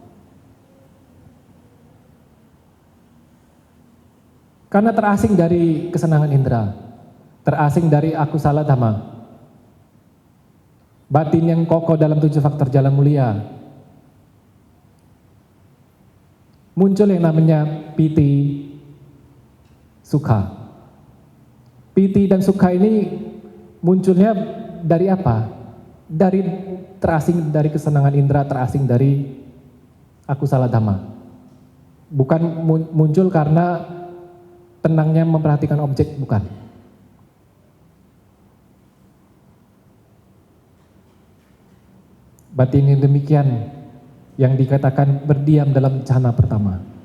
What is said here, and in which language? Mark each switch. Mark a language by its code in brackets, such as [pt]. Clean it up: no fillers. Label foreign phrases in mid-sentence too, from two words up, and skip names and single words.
[id] Karena terasing dari kesenangan indera, terasing dari [pi] Akusala Dhamma, [id] batin yang kokoh dalam 7 faktor jalan mulia, muncul yang namanya [pi] piti, sukha. [id] piti dan sukha ini munculnya dari apa? Dari terasing dari kesenangan indera, terasing dari [pi] akusala dhamma. [id] Bukan muncul karena tenangnya memperhatikan objek, bukan. Batin yang demikian yang dikatakan berdiam dalam jhana pertama.